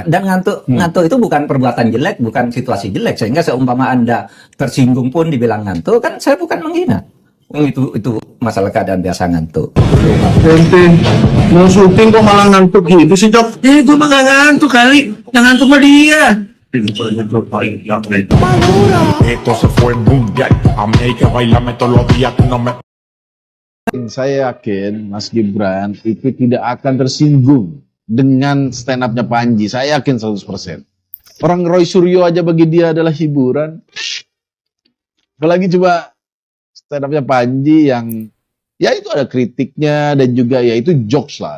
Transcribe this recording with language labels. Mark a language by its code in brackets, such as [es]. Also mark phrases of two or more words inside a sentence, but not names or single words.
[id] dan ngantuk itu bukan perbuatan jelek, bukan situasi jelek. Sehingga seumpama Anda tersinggung pun dibilang ngantuk, kan saya bukan menghina. Itu masalah keadaan biasa ngantuk. Ente mau syuting kok malah ngantuk gitu sih Cok? Gue mah gak ngantuk kali, yang ngantuk mah dia. [es] Esto se fue mundial. A mí hay que bailarme todos los días, tú no me. [id] Saya yakin Mas Gibran itu tidak akan tersinggung dengan [en] stand up- [id] nya Panji. Saya yakin 100%. Orang Roy Suryo aja bagi dia adalah hiburan. Apalagi coba [en] stand up- [id] nya Panji yang ya itu ada kritiknya dan juga ya itu jokes lah.